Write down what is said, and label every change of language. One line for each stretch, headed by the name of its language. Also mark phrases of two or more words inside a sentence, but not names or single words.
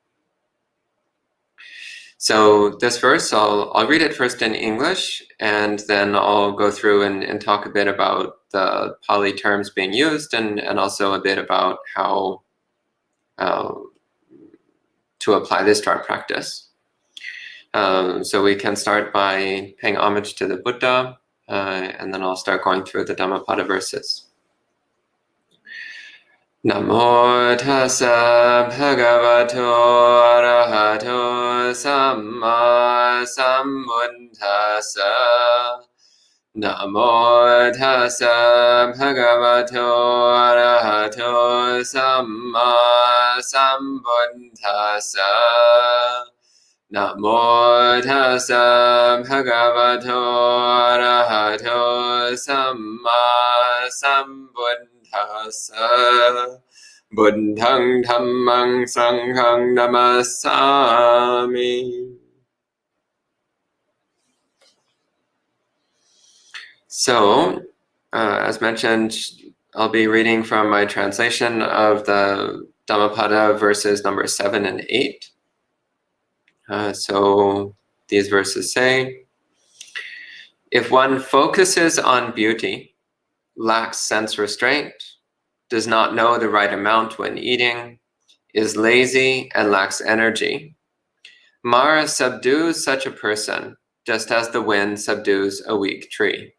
English: So this verse, I'll read it first in English, and then I'll go through and talk a bit about the Pali terms being used, and also a bit about how to apply this to our practice. So we can start by paying homage to the Buddha, and then I'll start going through the Dhammapada verses.
Pali: Namo tassa bhagavato arahato samma sambuddhassa. Namo tassa bhagavato arahato samma sambuddhassa. Namo tassa bhagavato arahato samma sambuddhassa. Buddhang dhammang sanghang namasami.
English: So, as mentioned, I'll be reading from my translation of the Dhammapada verses number 7 and 8. So these verses say, if one focuses on beauty, lacks sense restraint, does not know the right amount when eating, is lazy and lacks energy, Mara subdues such a person just as the wind subdues a weak tree.